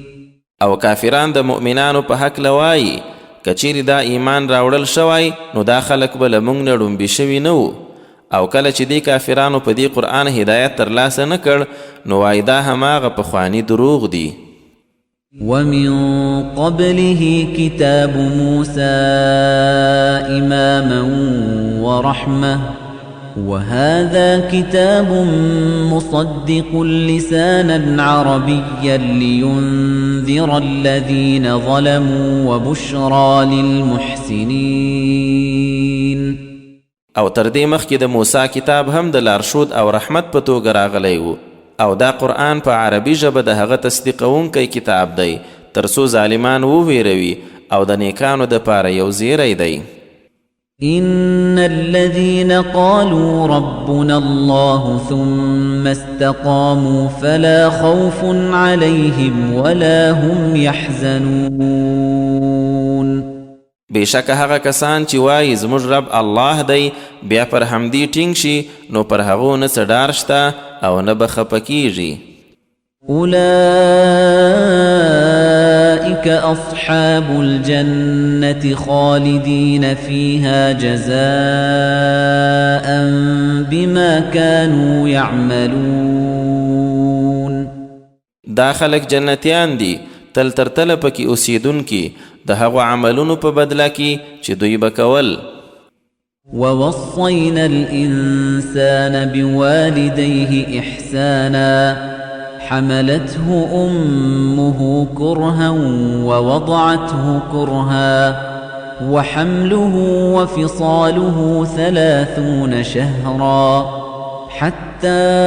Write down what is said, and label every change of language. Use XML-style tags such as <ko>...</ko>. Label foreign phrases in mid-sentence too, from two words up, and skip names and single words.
<ps>او کافران د مؤمنانو په حق لوایي کچیری دا ایمان راوړل شوی نو دا خلک به له موږ نه ړومبي شوي نه وو او کله چې دې کافرانو په دې قرآن هدایت ترلاسه نه کړ نو وایي دا هماغه پخواني دروغ دي.</ps> <ar>ومن قبله كتاب موسى إماما ورحمة وهذا كتاب مصدق لسانا عربيا لينذر الذين ظلموا وبشرى للمحسنين.</ar> <ps>او تر دې مخکې د موسی کتاب هم د لارښود او رحمت په توګه راغلی و او دا قرآن په عربي ژبه د هغه تصدیقونکی کتاب دی تر څو ظالمان وویروي او د نیکانو دپاره یو زیری دی.</ps> <ar>إن الذين قالوا ربنا الله ثم استقاموا فلا خوف عليهم ولا هم يحزنون.</ar> <ps>بېشکه هغه کسان چې وایي زموږ رب الله دی بیا پر همدې ټینګ شي نو پر هغو نه څه ډار شته او نه به خفه کیږي.</ps> <ar>أولئك أصحاب الجنة خالدين فيها جزاء بما كانوا يعملون.</ar> <ps>دا خلک جنتیان دي تل تر تله پکې اوسیدونکي د هغو عملونو په بدله کې چې دوی به کول.</ps> <ar>ووصينا الإنسان بوالديه إحسانا حملته أمه كرها ووضعته كرها وحمله وفصاله 30 شهرا حتى</ar>